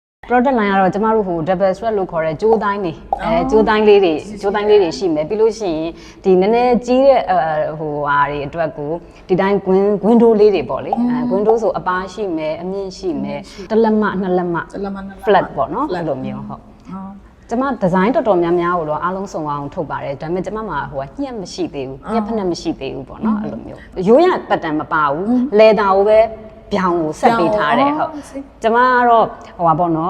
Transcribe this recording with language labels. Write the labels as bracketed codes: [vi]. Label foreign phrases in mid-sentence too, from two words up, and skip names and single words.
[en] product line [my] ကတော့ကျမတို့ဟို [en] double thread [my] လို့ခေါ်တဲ့ကြိုးတိုင်းနေကြိုးတိုင်းလေးတွေရှိမယ်ပြီးလို့ရှိရင်ဒီနည်းနည်းကြီးတဲ့ဟိုဟာ တွေအတွက်ကိုဒီတိုင်း window လေးတွေပေါ့လေwindow ဆိုအပါရှိမယ်အမြင့်ရှိမယ်တစ်လက်မနှစ်လက်မ flat ပေါ့နော်အဲ့လိုမျိုးဟုတ်ကျမဒီဇိုင်းတော်တော်များများကိုတော့အားလုံးစုံအောင်ထုတ်ပါတယ်ဒါပေမဲ့ကျမမှာဟိုကညက်မရှိသေးဘူးညက်ဖက်နဲ့မရှိသေးဘူးပေါ့နော်အဲ့လိုမျိုးရိုးရပတ်တန်မပါဘူးလေတာကိုပဲပြောင်းကိုဆက်ပေးထားတယ်ဟုတ်ကျမကတော့ဟိုပါပေါ့နော်